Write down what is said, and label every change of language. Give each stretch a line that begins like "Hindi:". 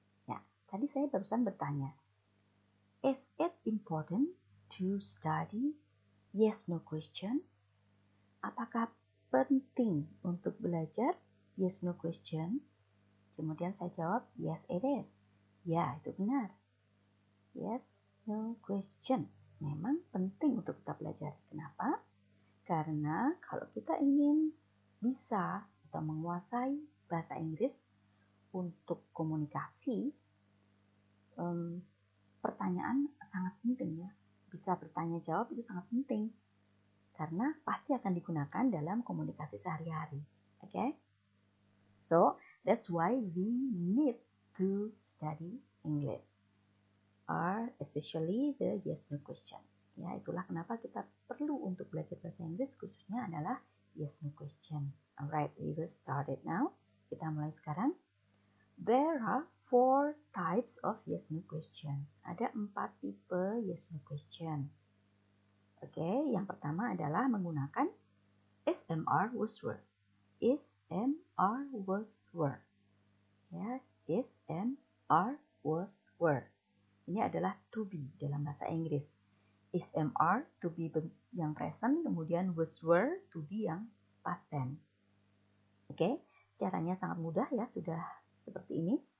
Indonesian: Ya, tadi saya barusan bertanya.
English: Is it important to study yes no question?
Indonesian: Apakah penting untuk belajar yes no question? Kemudian saya jawab,
English: yes it is.
Indonesian: Ya, itu benar. Yes no question. Memang penting untuk kita belajar. Kenapa? Karena kalau kita ingin bisa atau menguasai bahasa Inggris untuk komunikasi, pertanyaan sangat penting ya. Bisa bertanya jawab itu sangat penting. Karena pasti akan digunakan dalam komunikasi sehari-hari. Okay?
English: So, that's why we need to study English. Or especially the yes no question.
Indonesian: Ya, itulah kenapa kita perlu untuk belajar bahasa Inggris khususnya adalah yes no question.
English: Alright, we will start it now.
Indonesian: Kita mulai sekarang.
English: There are 4 types of yes no question.
Indonesian: Ada 4 tipe yes no question. Oke, yang pertama adalah menggunakan SMR was were. SMR was were. Ya, SMR was were. Ini adalah to be dalam bahasa Inggris. SMR to be yang present, kemudian was were to be yang past tense. Oke, caranya sangat mudah ya, sudah seperti ini.